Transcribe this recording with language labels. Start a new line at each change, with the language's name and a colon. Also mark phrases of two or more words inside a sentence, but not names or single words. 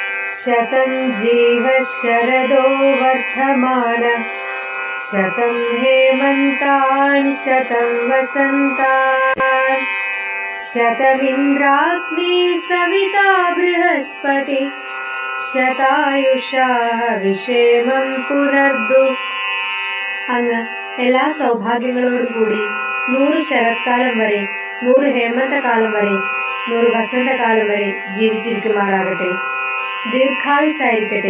Sanskrit: शतं जीवः शरदो वर्धमान शतं हेमन्तान् शतं वसन्तान् शतमिन्द्राग्नी सविता बृहस्पति ശതായുഷാഃ വിഷേമം പുനർദു.
Malayalam: അങ്ങ് എല്ലാ സൗഭാഗ്യങ്ങളോടും കൂടി 100 ശരത്കാലം വരെ, 100 ഹേമന്തകാലം വരെ, 100 വസന്തകാലം വരെ ജീവിച്ചിരിക്കുമാറാകട്ടെ. ദീർഘായുസ്സായിരിക്കട്ടെ.